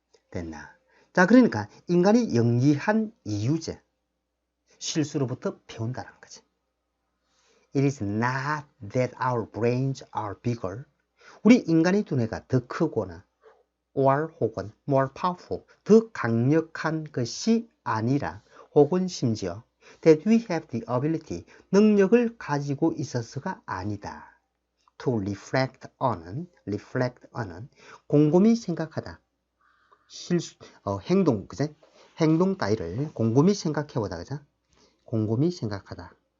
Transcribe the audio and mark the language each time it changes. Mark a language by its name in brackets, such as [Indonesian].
[Korean] 됐나? 자, 그러니까 인간이 영리한 이유제. 실수로부터 배운다는 거지. [English] It is not that our brains are bigger. [Korean] 우리 인간의 두뇌가 더 크거나 [English] or [Korean] 혹은 [English] more powerful, [Korean] 더 강력한 것이 아니라 혹은 심지어 [English] that we have the ability, [Korean] 능력을 가지고 있어서가 아니다. to reflect on은 곰곰이 생각하다. 행동, 그죠? 행동 따위를 곰곰이 생각해보다, 그죠? 곰곰이 생각하다.